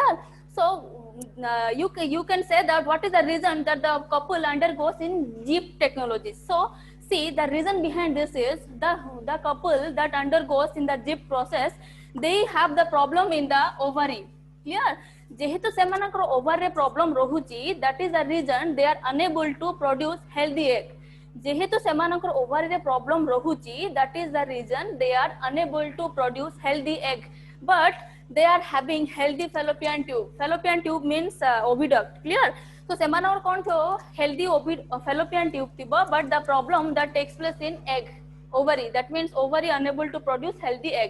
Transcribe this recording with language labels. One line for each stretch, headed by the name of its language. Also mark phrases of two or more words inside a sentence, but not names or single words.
English: So you can say that what is the reason that the couple undergoes in GIFT technology. So see, the reason behind this is the couple that undergoes in the GIFT process, they have the problem in the ovary. Clear?
Odia: ଯେହେତୁ ସେମାନଙ୍କର ଓଭର ରେ ପ୍ରବ୍ଲମ ରହୁଛି,
English: that is the reason they are unable to produce healthy egg.
Odia: ଯେହେତୁ ସେମାନଙ୍କର ଓଭର ରେ ପ୍ରବ୍ଲମ ରହୁଛି,
English: that is the reason they are unable to produce healthy egg, but they are having healthy fallopian tube. Fallopian tube means oviduct. Clear? So
Odia: ସେମାନର କୋଣ ତ
English: healthy fallopian tube thibo, but the problem that takes place in egg, ovary, that means ovary unable to produce healthy egg.